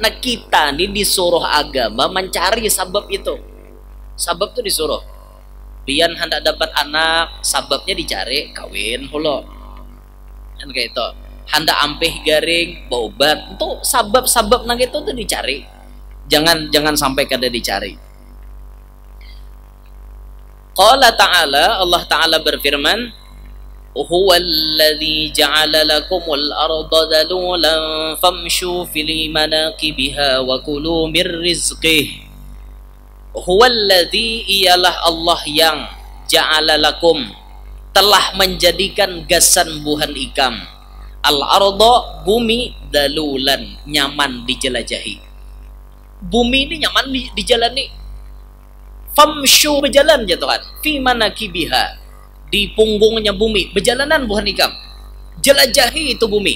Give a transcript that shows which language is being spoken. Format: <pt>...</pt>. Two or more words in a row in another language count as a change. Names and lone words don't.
<bjn>Nah kita nih disuruh agama mencari sabab itu. Sabab tuh disuruh. Pian hendak dapat anak, sababnya dicari kawin hulo. Kan kayak itu. Hendak ampih garing, berobat, itu sabab-sabab nang itu tuh dicari. Jangan sampai kada dicari.</bjn> <ar>قال تعالى، الله تعالى berfirman, هو الذي جعل لكم الأرض ذلولا فامشوا في مناكبها وكلوا من رزقه.</ar> <bjn>Huwallazi, ialah Allah yang</bjn> <ar>جعل لكم,</ar> <bjn>telah menjadikan gasan buhan ikam, al-arda, bumi, dalulan, nyaman dijelajahi. Bumi ini nyaman dijalani. Famshu, berjalan ya Tuhan,</bjn> <ar>في مناكبها,</ar> <bjn>di punggungnya bumi, berjalanan buhan ikam, jelajahi itu bumi.</bjn>